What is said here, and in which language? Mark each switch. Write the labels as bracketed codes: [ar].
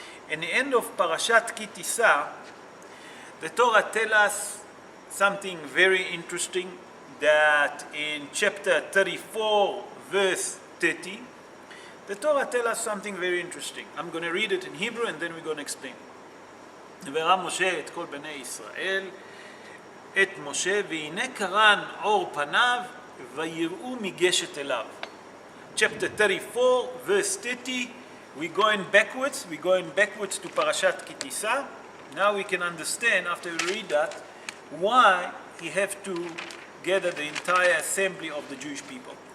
[en] In the end of Parashat Ki Tisa, the Torah tells us something very interesting, that in chapter 34, verse 30, the Torah tells us something very interesting. I'm going to read it in Hebrew and then we're going to explain. [he] וראה משה את כל בני ישראל, את משה, והנה קרן אור פניו, ויראו מגשת אליו. [en] Chapter 34, verse 30, we're going backwards to Parashat Ki Tisa. Now we can understand, after we read that, why he have to gather the entire assembly of the Jewish people.